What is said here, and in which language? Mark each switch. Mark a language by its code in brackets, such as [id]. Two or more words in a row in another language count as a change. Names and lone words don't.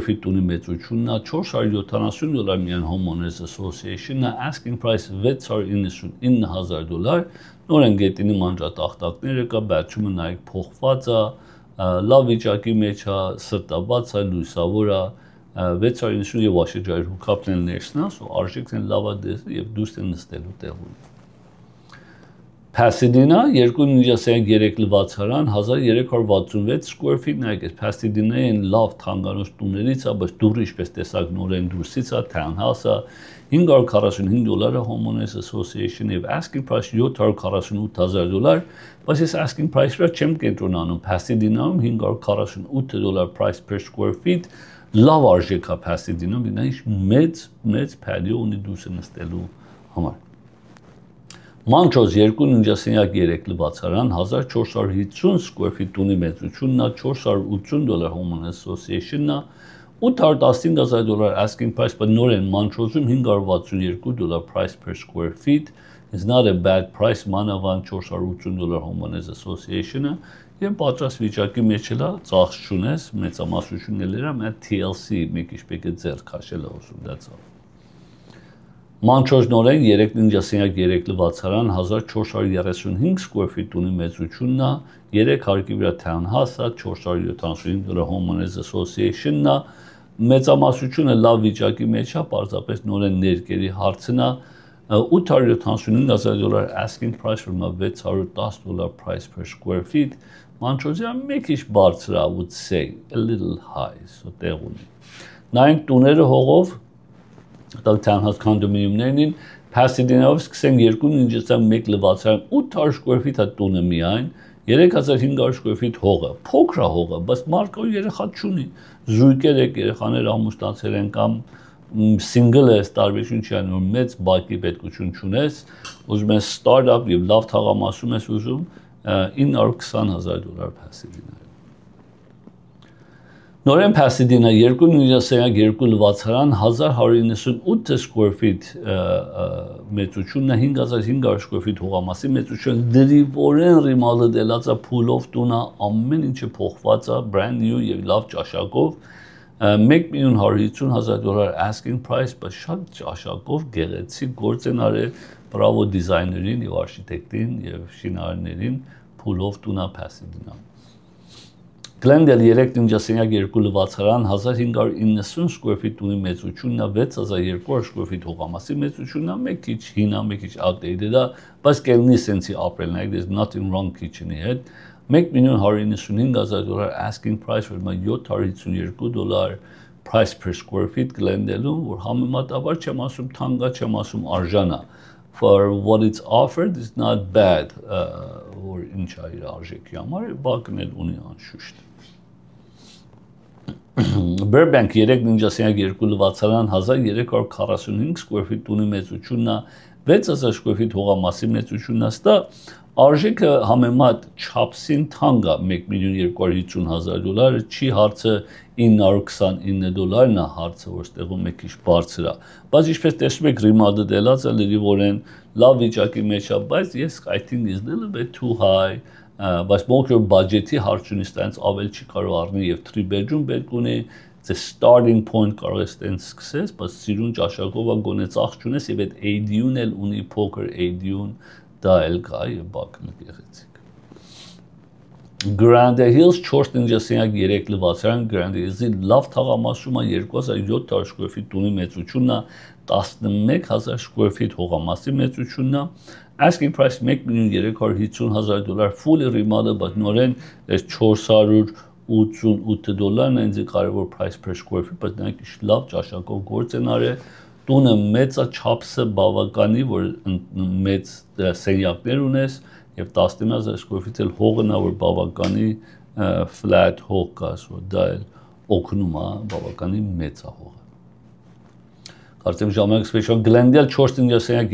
[hy] feet ունի մեծությունն է, $470 միայն [en] Homeowners Association-ը, asking price [hy] $699,000, նորեն գետինի մանրատախտակները կա, բացումը նայեք փոխված է, լավ վիճակի մեջ է, սրտաբաց է, լույսավոր է, 690 եւ [en] washer dryer hookup-ն [hy] են ներսնա, արժեքն են լավ է եւ դուրս են նստելու տեղ ունի։ Pasadena 2.3 լվացարան 1366 [en] square feet [hy] նայեք, Pasadena-ին լավ թանկանոց տուներից է, բայց դուրը ինչպես տեսակ նորեն դուրսից է, townhouse-ը, $545 [en] Homeowners Association [hy] եւ [en] asking price [hy] $748,000, բայց այս [en] asking price-ը [hy] չեմ կենտրոնանում, Pasadena-ում $548 [en] price per square feet, [hy] լավ արժեք է Pasadena-ում, դինա մեծ patio ունի դուրս նստելու համար։ Montrose 2.3 լվացարան 1450 square feet ունի մեծությունն է, $480 [en] Homeowners Association-ը, [hy] $815,000 [en] asking price, [hy] բայց նորեն Montrose-ում $562 [en] price per square feet, is not a bad price, [hy] մանավանդ $480 [en] Homeowners Association-ը, [hy] եւ պատրաստ վիճակի մեջ էլա, ծախս չունես, մեծամասնությունն էլ էլա, TLC մեկ ինչ պետք է ձեռ քաշել է ոսում, [en] that's all։ [hy] Մանչոժնորեն 3-ննջասենյակ 3 լվացարան 1435 [en] square feet [hy] ունի մեծությունն է, 3 հարկի վրա townhouse-ը, $475 [en] Homeowners Association-ն [hy] է, մեծամասնությունը լավ վիճակի մեջ է, պարզապես նորեն ներկերի հարցն է, $875,000 [en] asking price [hy] վրա $610 [en] price per square feet, [hy] Մանչոժը մի քիչ բարձր է, [en] I would say, a little high, so [hy] տեղ ունի։ Նայենք տուները հողով, townhouse condominium-ներին, Pasadena-ով սկսենք 2-ննջասենյակ 1 լվացարան 800 [en] square feet-ը [hy] տունը միայն, 3500 [en] square feet [hy] հողը, փոքր է հողը, բայց մարդը երեխա չունի, զույգեր եք, երեխաներ ամուսնացել են կամ single ես, տարբերություն չի անում, մեծ բակի պետքություն չունես, ուզում ես start-up և լավ թաղամասում ես ուզում, $920,000 Pasadena-ում։ Նորեն Pasadena 2-ննջասենյակ 2 լվացարան 1198 [en] square feet [hy] մեծությունն է, 5500 [en] square feet [hy] հողամասի մեծություն, դրիվորեն ռիմալդելած է, փուլով տունը, ամեն ինչը փոխված է, [en] brand new [hy] և լավ ճաշակով, [en] $1,150,000 asking price, [hy] բայց շատ ճաշակով գեղեցիկ գործ են արել, բրավո դիզայներին և արխիտեկտին և շինարարներին, փուլով տունը Pasadena-ում։ Glendale 3-ննջասենյակ 2 լվացարան 1590 [en] square feet [hy] ունի մեծությունն է, 6200 [en] square feet [hy] հողամասի մեծությունն է, մեկ քիչ հին է, մեկ քիչ outdated է, բայց կելնի սենցի ապրել, [en] like there's nothing wrong kitchen-ի [hy] հետ, $1,195,000 [en] asking price [hy] վրա $752 [en] price per square feet [hy] Glendale-ում, որ համեմատաբար չեմ ասում թանկա, չեմ ասում արժանա, [en] for what it's offered is not bad, [hy] որ ինչ է իր արժեքի համար, բակն էլ ունի անշուշտ։ Burbank 3-ննջասենյակ 2 լվացարան 1345 [en] square feet [hy] ունի մեծությունն է, 6000 [en] square feet [hy] հողամասի մեծությունն է, ստա արժեքը համեմատ չափսին թանկ է, $1,250,000, չի հարցը $929-ն է հարցը, որ ստեղում մեկ քիչ բարձր է, բայց ինչպես տեսնում եք ռիմալդելած է լրիվորեն լավ վիճակի մեջ է, բայց ես [en] I think is a little bit too high, [hy] բայց ոնք որ բաջետի հարց ունի, ստայնց ավել չի կարող առնի և 3 bedroom պետք ունի, [en] the starting point [hy] կարող ես տենց սկսես, բայց սիրուն ճաշակով գոնե ծախ չունես և այդ AD-ուն էլ ունի, փոքր AD-ուն, դա էլ կա և բակն գեղեցիկ։ Grande Hills 4-ննջասենյակ 3 լվացարան Grande Hills-ի լավ թաղամասում է 2700 [en] square feet [hy] տունի մեծությունն է, 11000 [en] square feet [hy] հողամասի մեծությունն է, [en] asking price $1,350,000 fully remodeled, [hy] բայց նորեն $488-ն է ինձ կարևոր [en] price per square feet, [hy] բայց նրանք ինչ լավ ճաշակով գործ են արել, տունը մեծ է, չափսը բավականի, որ մեծ սենյակներ ունես և 10000 [en] square feet [hy] էլ հողն է, որ բավականի flat հող կա, դա էլ օգնում է, բավականի մեծ է հողը։ Կարծեմ ժամանակ սպեշալ Glendale 4-ննջասենյակ